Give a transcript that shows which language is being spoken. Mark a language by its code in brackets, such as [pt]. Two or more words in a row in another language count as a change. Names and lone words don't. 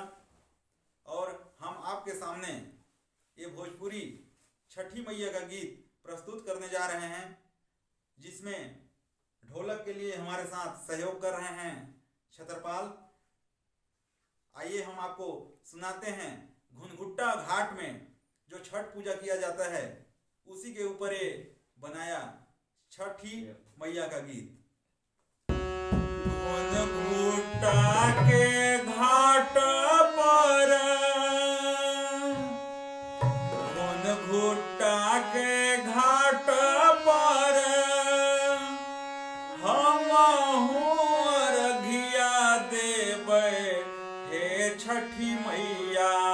[hi] और हम आपके सामने ये भोजपुरी छठी मैया का गीत प्रस्तुत करने जा रहे हैं, जिसमें ढोलक के लिए हमारे साथ सहयोग कर रहे हैं छतरपाल। आइए हम आपको सुनाते हैं घुनघुट्टा घाट में जो छठ पूजा किया जाता है, उसी के ऊपर ये बनाया छठी मैया का गीत। घुनघुट्टा के घाट पर, घुनघुट्टा के घाट पर छठी मैया।